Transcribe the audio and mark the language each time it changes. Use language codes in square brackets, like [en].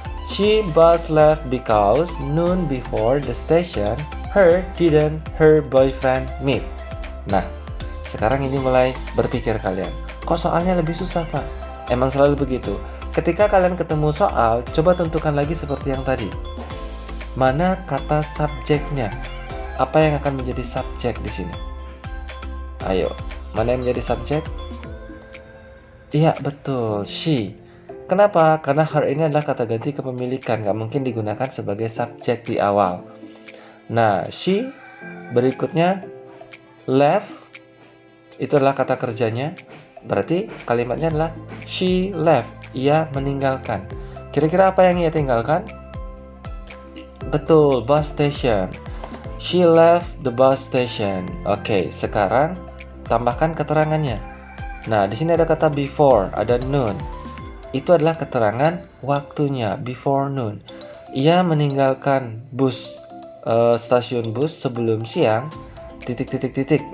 [en] She bus left because noon before the station, her boyfriend meet. [id] Nah, sekarang ini mulai berpikir kalian. Kok soalnya lebih susah, Pak? Emang selalu begitu. Ketika kalian ketemu soal, coba tentukan lagi seperti yang tadi. Mana kata subjeknya? Apa yang akan menjadi subjek di sini? Ayo, mana yang menjadi subjek? Iya, betul, she. Kenapa? Karena her ini adalah kata ganti kepemilikan, nggak mungkin digunakan sebagai subjek di awal. Nah, she berikutnya left, itu adalah kata kerjanya. Berarti kalimatnya adalah she left, ia meninggalkan. Kira-kira apa yang ia tinggalkan? Betul, bus station. [en] She left the bus station. [id] Oke, sekarang tambahkan keterangannya. Nah, di sini ada kata before, ada noon. Itu adalah keterangan waktunya, before noon. Ia meninggalkan stasiun bus sebelum siang. ...